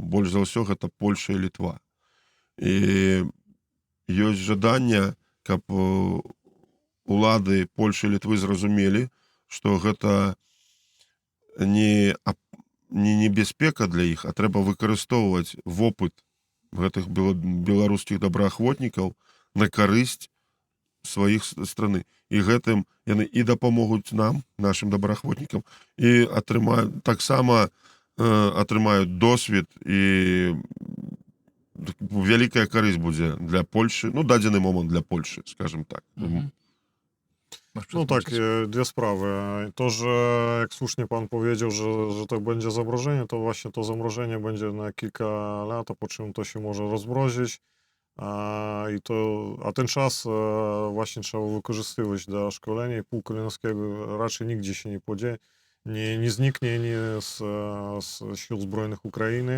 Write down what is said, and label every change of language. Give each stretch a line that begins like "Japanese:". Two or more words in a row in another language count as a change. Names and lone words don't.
Belarusian: Больш за ўсё гэта Польша і Літва. І ёсць жаданне, каб улады Польшы і Літвы зразумелі, што гэта не небяспека для іх, а трэба выкарыстоўваць вопыт гэтых беларускіх добраахвотнікаў на карысць сваіх страны. І гэтым яны і дапамогуць нам, нашим добраахвотнікам, і таксама атрымаюць досвед, і вялікая карысць будзе для Польшы, ну, дадзены момант для Польшы, скажем так.
Polish: No tak, dwie sprawy. To, że jak słusznie pan powiedział, że to będzie zamrożenie, to właśnie to zamrożenie będzie na kilka lat, a po czym to się może rozmrozić. A ten czas właśnie trzeba wykorzystywać dla szkolenia i pułku Kalinowskiego raczej nigdzie się nie zniknie z sił zbrojnych Ukrainy.